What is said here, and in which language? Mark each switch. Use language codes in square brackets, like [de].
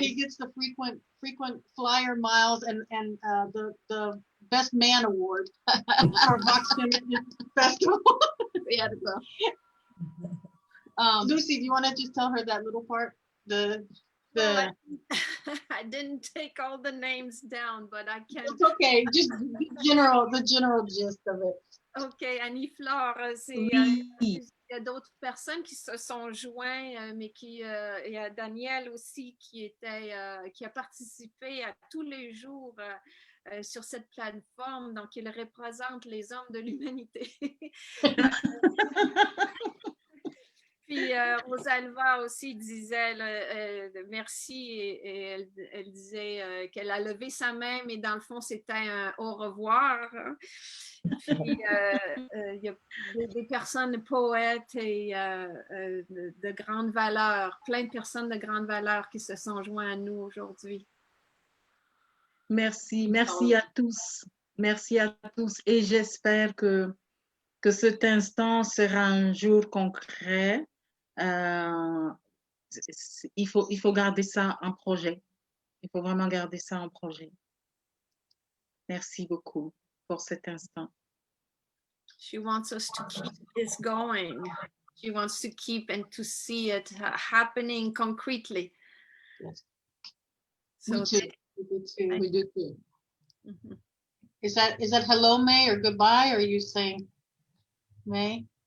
[en] He gets the frequent flyer miles and the best man award for VoxFem Festival. Yeah, Lucy, do you want to just tell her that little part? I didn't take all the names down, but I can. It's okay. Just the general gist of it. [fr] Ok, Annie-Flore, il y a d'autres personnes qui se sont joints, mais il y a Daniel aussi qui a participé à tous les jours sur cette plateforme, donc il représente les hommes de l'humanité. Puis Rosalva aussi disait merci et elle disait qu'elle a levé sa main, mais dans le fond, c'était un au revoir. Puis il y a des personnes poètes et de grande valeur, plein de personnes de grande valeur qui se sont joints à nous aujourd'hui. Merci à tous. Merci à tous. Et j'espère que cet instant sera un jour concret. Il faut garder ça en projet. Il faut vraiment garder ça en projet. Merci beaucoup pour cet instant. [en] She wants us to keep this going. She wants to keep and to see it happening concretely. Yes. So We do too. Mm-hmm. Is that hello, May, or goodbye? Or are you saying May?